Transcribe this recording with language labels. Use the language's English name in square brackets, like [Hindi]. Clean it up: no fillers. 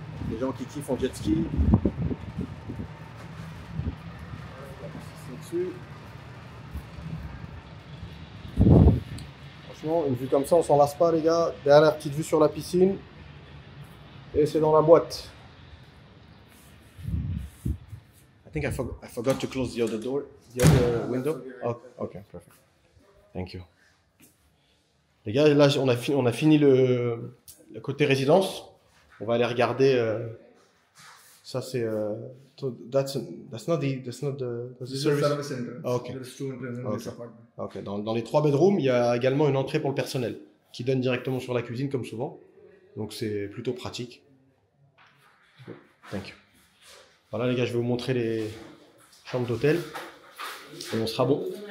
[French] Les gens qui kiffent en jet ski. Dessus. Franchement, une vue comme ça, on s'en lasse pas les gars. Derrière, petite vue sur la piscine. Et c'est dans la boîte. [English] I think I forgot to close the other door, the other window. Oh, okay, perfect. Thank you. [French] Les gars, là on a fini le côté résidence. On va aller regarder. Ça c'est. [English] That's not the service center. Oh, okay. Okay. [French] Dans les 3 bedrooms, il y a également une entrée pour le personnel qui donne directement sur la cuisine comme souvent. Donc c'est plutôt pratique. Thank you. Voilà les gars, je vais vous montrer les chambres d'hôtel et on sera bon.